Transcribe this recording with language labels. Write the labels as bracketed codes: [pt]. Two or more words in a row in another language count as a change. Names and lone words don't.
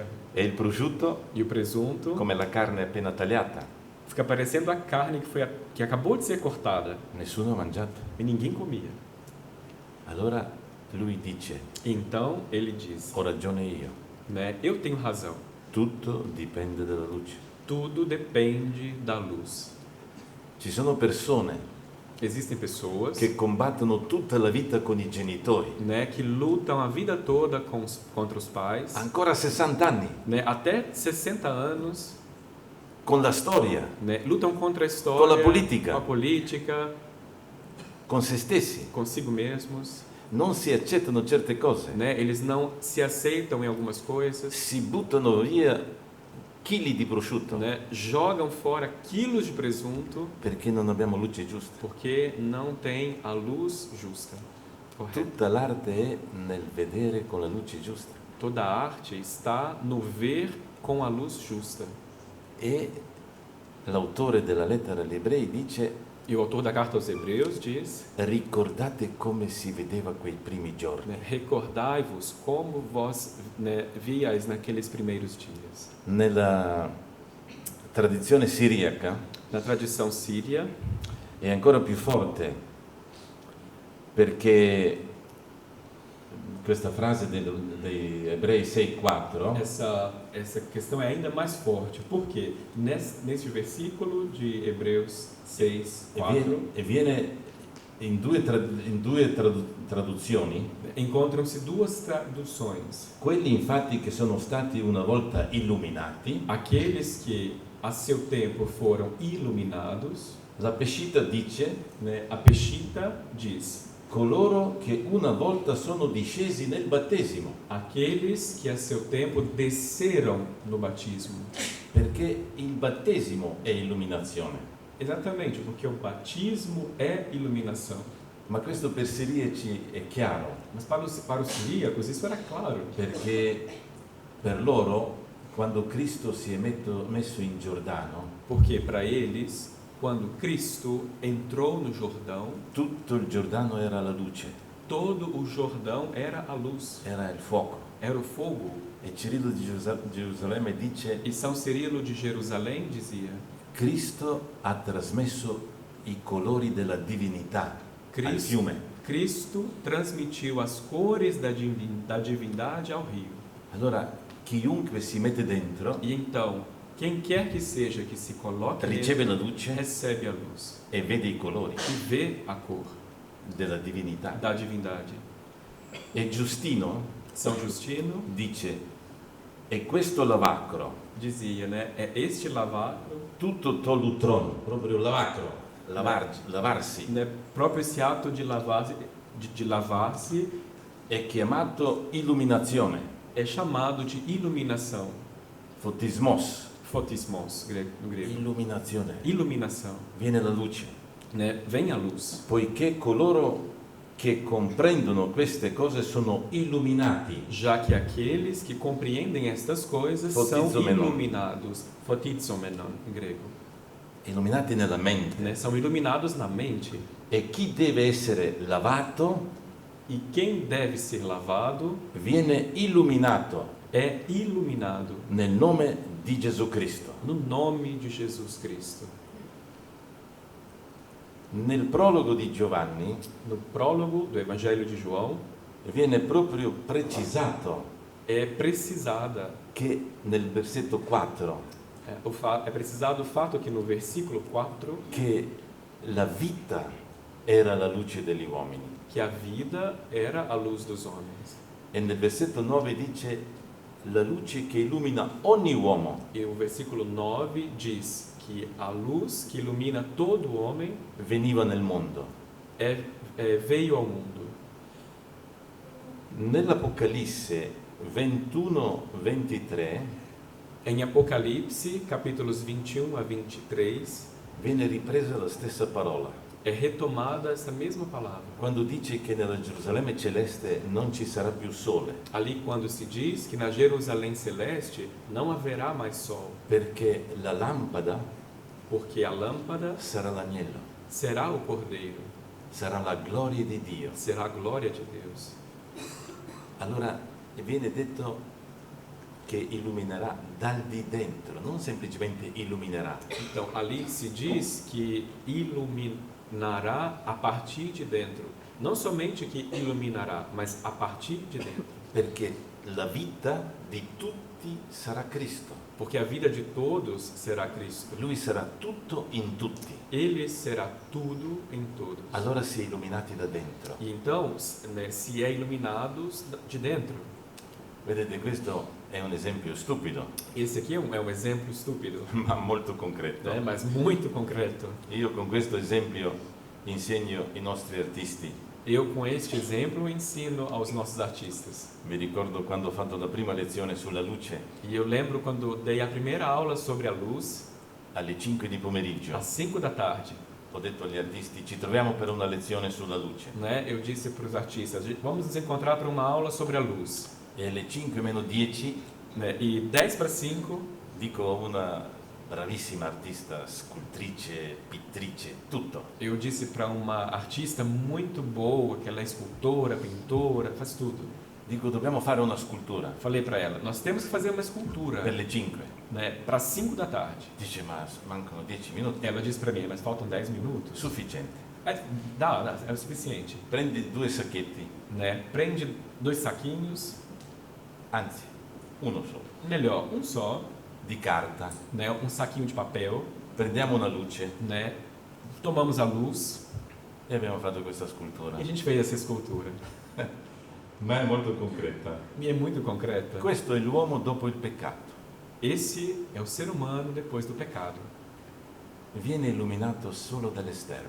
[it] E il prosciutto [pt] E o presunto [it] come la carne appena tagliata. [pt] fica parecendo a carne que acabou de ser cortada. [it] Nessuno ha mangiato. [pt] E ninguém comia. [it] Allora lui dice, [pt] Então ele diz, [it] ho ragione io, [pt] né? Eu tenho razão. [it] tutto dipende dalla luce. [pt] Tudo depende da luz. [it] Ci sono persone [pt] Existem pessoas, [it] che combattono tutta la vita con i genitori, [pt] né, que lutam a vida toda contra os pais, [it] ancora a 60 anni, [pt] né, até 60 anos, [it] con la storia, [pt] né, lutam contra a história, Com a política. com a política, [it] con se stessi. [pt] consigo mesmos, [it] Non si accettano certe cose, [pt] né? Eles não se aceitam em algumas coisas, [it] si buttano via chili di prosciutto [pt] né? Jogam fora quilos de presunto [it] perché non abbiamo luce giusta. [pt] porque não tem a luz justa. Correto? [it] Tutta l'arte è nel vedere con la luce giusta. [pt] Toda a arte está no ver com a luz justa. [it] E l'autore della lettera agli ebrei dice: [pt] E o autor da carta aos Hebreus diz, [it] ricordate come si vedeva quei primi giorni. [pt] né, recordai-vos como vós, né, viais naqueles primeiros dias. [it] Nella tradizione siriaca [pt] Na tradição síria, [it] è ancora più forte, perché questa frase dei Ebrei 6,4 [pt] essa questão é ainda mais forte. Por quê? Nesse versículo de Hebreus 6, 4, [it] e viene in due traduzioni. [pt] encontram-se duas traduções. [it] Quelli infatti che sono stati una volta illuminati, [pt] Aqueles que a seu tempo foram iluminados, [it] la Peshitta dice [pt] né? A Peshitta diz, [it] coloro che una volta sono discesi nel battesimo, [pt] aqueles que a seu tempo desceram no batismo. [it] perché il battesimo è illuminazione. [pt] Exatamente, porque o batismo é iluminação. [it] Ma questo per Siriaci è chiaro. [pt] Mas para os siríacos isso era claro. [it] perché per loro, quando Cristo si è messo in Giordano, [pt] Porque para eles, quando Cristo entrou no Jordão, [it] tutto il Giordano era la luce, [pt] todo o Jordão era a luz, [it] era il fuoco. [pt] era o fogo. [it] E Cirillo di Gerusalemme dice: [pt] E São Cirilo de Jerusalém dizia: [it] Cristo ha trasmesso i colori della divinità al fiume. [pt] Cristo transmitiu as cores da divindade ao rio. [it] Allora, chiunque si mette dentro [pt] E então, quem quer que seja que se coloque [it] riceve la [pt] nele, [it] luce [pt] recebe a luz [it] e vede i colori [pt] e vê a cor [it] della divinità. [pt] da divindade. [it] E Giustino [pt] São Justino [it] dice: e questo lavacro, [pt] dizia, né? É este lavacro, [it] tutto tolutron, proprio lavacro, lavarsi, [pt] né? Próprio esse ato de lavar-se [it] è chiamato illuminazione, [pt] é chamado de iluminação. [it] fotismos, [pt] Fotismos, no grego. [it] illuminazione. [pt] Iluminação, [it] Viene la luce, [pt] né? Vem a luz. [it] poiché coloro che comprendono queste cose sono illuminati. [pt] Já que aqueles que compreendem estas coisas [it] Fotizomenon. [pt] são iluminados. Fotizomenon, em grego. [it] Illuminati nella mente. [pt] Né? São iluminados na mente. [it] E chi deve essere lavato [pt] E quem deve ser lavado [it] viene illuminato [pt] é iluminado [it] nel nome di Gesù Cristo. [pt] no nome de Jesus Cristo. [it] Nel prologo di Giovanni [pt] No prólogo do Evangelho de João [it] viene proprio precisato [pt] é precisada, [it] che nel versetto 4 [pt] é precisado o fato que no versículo 4 [it] che la vita era la luce degli uomini [pt] que a vida era a luz dos homens. [it] e nel versetto 9 dice la luce che illumina ogni uomo [pt] E o versículo 9 diz que a luz que ilumina todo homem [it] veniva nel mondo. [pt] veio ao mundo. [it] Nell'Apocalisse 21-23 [pt] Em Apocalipse, capítulos 21 a 23, [it] viene ripresa la stessa parola. [pt] é retomada essa mesma palavra. [it] Quando dice che nella Gerusalemme celeste non ci sarà più sole, [pt] Ali quando se diz que na Jerusalém celeste não haverá mais sol, [it] perché la lampada [pt] porque a lâmpada [it] sarà l'agnello, [pt] será o cordeiro, [it] sarà la gloria di Dio. [pt] será a glória de Deus. [it] Allora viene detto che illuminerà dal di dentro, non semplicemente illuminerà, [pt] Então, ali se diz que iluminará a partir de dentro. Não somente que iluminará, mas a partir de dentro. [it] perché la vita di tutti sarà Cristo. [pt] Porque a vida de todos será Cristo. [it] Lui sarà tutto in tutti. [pt] Ele será tudo em todos. [it] Allora si è illuminati da dentro. [pt] E então, né, se é iluminados de dentro. [it] Vedete, questo è un esempio stupido, [pt] Esse aqui é um exemplo estúpido, [it] ma molto concreto. [pt] né, mas muito concreto. [it] Io con questo esempio insegno ai nostri artisti. [pt] Eu, com este exemplo, ensino aos nossos artistas. [it] Mi ricordo quando ho fatto la prima lezione sulla luce, [pt] E eu lembro quando dei a primeira aula sobre a luz, [it] alle 5 di pomeriggio. [pt] às 5 da tarde. [it] Ho detto agli artisti, ci troviamo per una lezione sulla luce. [pt] Né? Eu disse para os artistas, vamos nos encontrar para uma aula sobre a luz. [it] E alle 5 meno 10 [pt] Né? E 10 para 5, [it] dico a una bravissima artista, scultrice, pittrice, tutto. [pt] eu disse para uma artista muito boa, que ela é escultora, pintora, faz tudo. [it] Dico, dobbiamo fare una scultura [pt] Falei para ela, nós temos que fazer uma escultura, [it] per le 5. [pt] né? Para 5 da tarde. [it] Dice, ma mancano 10 minuti. [pt] Ela disse para mim, mas faltam 10 minutos. [it] Sufficiente. [pt] Dá, é o suficiente. [it] Prendi 2 sacchetti, [pt] Né? Prende 2 saquinhos, [it] anzi, uno solo, [pt] melhor, um só, [it] di carta. [pt] né? Um saquinho de papel, [it] Prendiamo una luce [pt] né? Tomamos a luz [it] e abbiamo fatto questa scultura. [pt] e a gente fez essa escultura. [it] Ma è molto concreta. [pt] E é muito concreta. [it] Questo è l'uomo dopo il peccato. [pt] Esse é o ser humano depois do pecado. [it] Viene illuminato solo dall'esterno.